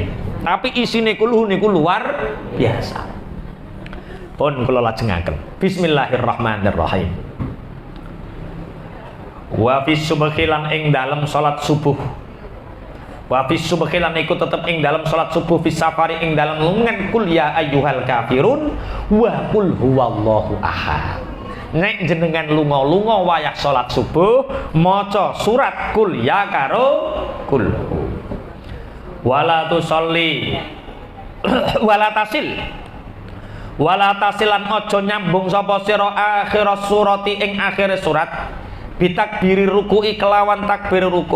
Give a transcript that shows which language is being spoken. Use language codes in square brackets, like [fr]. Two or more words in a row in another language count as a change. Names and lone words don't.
[jv] Tapi isine kulhu niku luar biasa. Pun kula lajengaken. [ar] بسم الله الرحمن الرحيم. وفي الصبح [jv] lan ing dalem salat subuh. [ar] وفي الصبح [jv] lan iku tetep ing dalem salat subuh [ar] في السفر [jv] ing dalem lungan [ar] قل يا أيها الكافرون وقل هو الله أحد. [jv] Nek jenengan lunga-lunga wayah salat subuh maca surat [ar] قل يا [jv] karo kul. [ar] ولا تصلي ولا تصل [jv] aja nyambung sapa sira [ar] آخر السورة [jv] ing akhir surat [ar] بتكبير الركوع [jv] kelawan takbir ruku'.